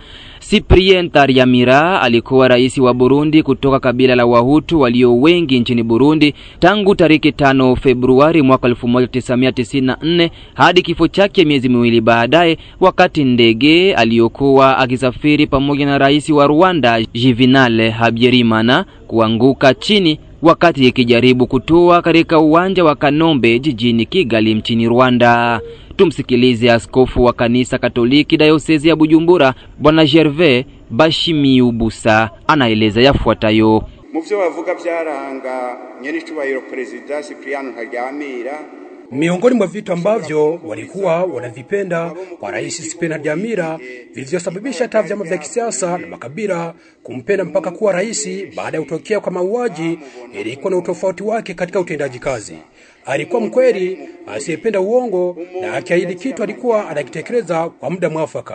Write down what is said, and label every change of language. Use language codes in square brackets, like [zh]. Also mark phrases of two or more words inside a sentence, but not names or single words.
[sw] Cyprien Ntaryamira alikuwa rais wa Burundi kutoka kabila la Wahutu walio wengi nchini Burundi tangu tariki 5 Februari mwaka 1994 hadi kifo chake miezi miwili baadaye, wakati ndege aliyokuwa akisafiri pamoja na rais wa Rwanda Juvenal Habyarimana kuanguka chini wakati ikijaribu kutua katika uwanja wa Kanombe jijini Kigali nchini Rwanda. Tumsikilize askofu wa kanisa Katoliki Dayosisi ya Bujumbura Bwana Gervais Banshimiubusa anaeleza yafuatayo. [rn] Mu byo bavuga byaranga nyiricubahiro President Cyprien Ntaryamira, [sw] miongoni mwa vitu ambavyo walikuwa wanavipenda kwa rais Cyprien Ntaryamira vilivyosababisha hata vyama vya kisiasa na makabila kumpenda mpaka kuwa rais baada ya kutokea kwa mauaji ilikuwa na utofauti wake katika utendaji kazi. Alikuwa mkweli, asiyependa uongo, na akiahidi kitu alikuwa anakitekeleza kwa muda mwafaka.